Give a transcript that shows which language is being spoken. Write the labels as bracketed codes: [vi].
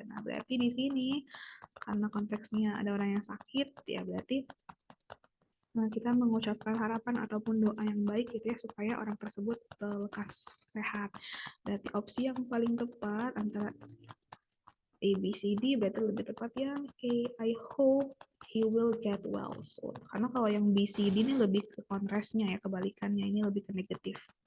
[id] Nah, berarti di sini karena konteksnya ada orang yang sakit, ya berarti kita mengucapkan harapan ataupun doa yang baik gitu ya supaya orang tersebut lekas sehat. Berarti opsi yang paling tepat antara A, B, C, D berarti lebih tepat yang A. [en] I hope he will get well soon. [id] Karena kalau yang B, C, D ini lebih ke kontrasnya ya, kebalikannya ini lebih ke negatif.